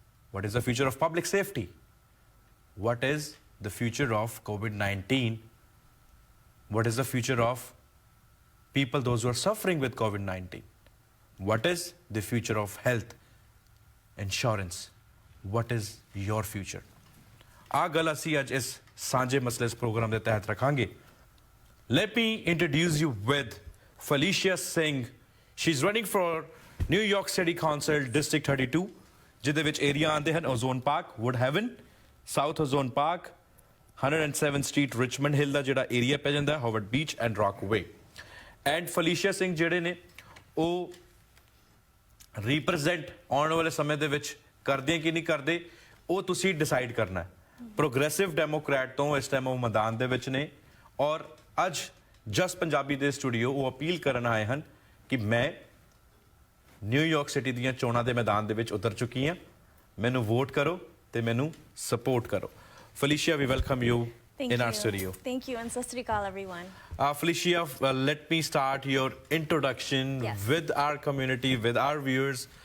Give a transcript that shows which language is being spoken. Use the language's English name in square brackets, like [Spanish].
[English] What is the future of public safety? What is the future of COVID-19? What is the future of people, those who are suffering with COVID-19? What is the future of health, insurance? What is your future? [Punjabi] आ गल असी अज इस सांझे मसले इस programme के तहत रखांगे. [English] Let me introduce you with Felicia Singh. She's running for New York City Council District 32, [Punjabi] ਜਿਹਦੇ ਵਿੱਚ ਏਰੀਆ ਆਉਂਦੇ ਹਨ ozone park, wood Heaven, south ozone park, 107 street, Richmond ਹਿੱਲ ਦਾ ਜਿਹੜਾ ਏਰੀਆ ਪੈ ਜਾਂਦਾ, Harvard beach and ਰੌਕਵੇ. And ਫਲੀਸ਼ੀਆ Singh ਜਿਹੜੇ ਨੇ ਉਹ ਰਿਪਰੈਜ਼ੈਂਟ ਆਉਣ ਵਾਲੇ ਸਮੇਂ ਦੇ ਵਿੱਚ ਕਰਦੇ ਕਿ ਨਹੀਂ ਕਰਦੇ, ਉਹ ਤੁਸੀਂ ਡਿਸਾਈਡ ਕਰਨਾ ਹੈ. ਪ੍ਰੋਗਰੈਸਿਵ ਡੈਮੋਕ੍ਰੈਟ ਤੋਂ ਇਸ ਟਾਈਮ ਉਹ ਮੈਦਾਨ ਦੇ ਵਿੱਚ ਨੇ, ਔਰ ਅੱਜ ਜਸ ਪੰਜਾਬੀ ਦੇ ਸਟੂਡੀਓ ਉਹ ਅਪੀਲ ਕਰਨ ਆਏ ਹਨ ਕਿ ਮੈਂ ਨਿਊਯਾਰਕ ਸਿਟੀ ਦੀਆਂ ਚੋਣਾਂ ਦੇ ਮੈਦਾਨ ਦੇ ਵਿੱਚ ਉਤਰ ਚੁੱਕੀ ਹਾਂ, ਮੈਨੂੰ ਵੋਟ ਕਰੋ ਤੇ ਮੈਨੂੰ ਸਪੋਰਟ ਕਰੋ. [English] Felicia, we welcome you in our studio. Thank you, and sat sri akal, everyone. Felicia, let me start your introduction with our community, with our viewers.